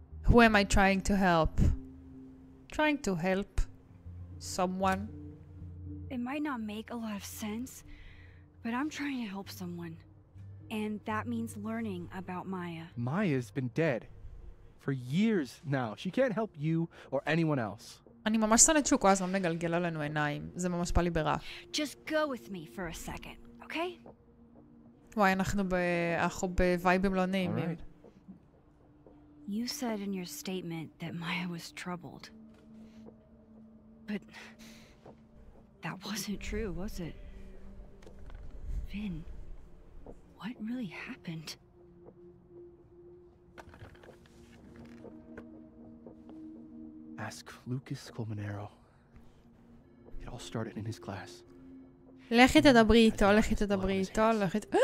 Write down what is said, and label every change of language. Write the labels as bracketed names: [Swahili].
[English] Who am I trying to help? Trying to help someone. It might not make a lot of sense, but I'm trying to help someone. And that means learning about Maya. Maya's been dead for years now. She can't help you or anyone else. [Hebrew] אני ממש שונאת שהוא כל הזמן מגלגל עלינו עיניים. זה ממש בא לי ברע. [English] Just go with me for a second, okay? [Hebrew] וואי, אנחנו בווייבים לא נעימים. [English] You said in your statement that Maya was troubled. But that wasn't true, was it? Vin, what really happened? Ask Lucas Colmenero. It all started in his class. [Hebrew] לכי תדברי איתו, לכי תדברי איתו, לכי...